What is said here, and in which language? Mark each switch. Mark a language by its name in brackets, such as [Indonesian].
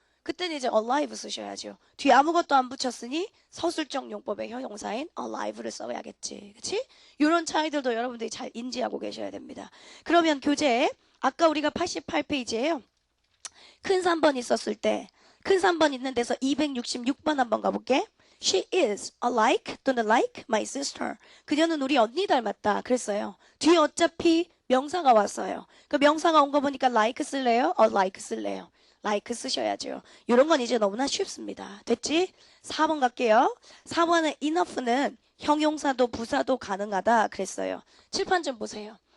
[Korean] 그때는 이제 alive 쓰셔야죠. 뒤에 아무것도 안 붙였으니 서술적 용법의 형용사인 alive를 써야겠지. 그치? 이런 차이들도 여러분들이 잘 인지하고 계셔야 됩니다. 그러면 교재 아까 우리가 88페이지에요. 큰 3번 있었을 때 큰 3번 있는 데서 266번 한번 가볼게. [English] She is alike [Korean] 또는 [English] like my sister. [Korean] 그녀는 우리 언니 닮았다. 그랬어요. 뒤에 어차피 명사가 왔어요. 그 명사가 온 거 보니까 like 쓸래요? like 쓸래요. like 쓰셔야죠. 이런 건 이제 너무나 쉽습니다. 됐지? 4번 갈게요. 4번은 enough는 형용사도 부사도 가능하다 그랬어요. 칠판 좀 보세요.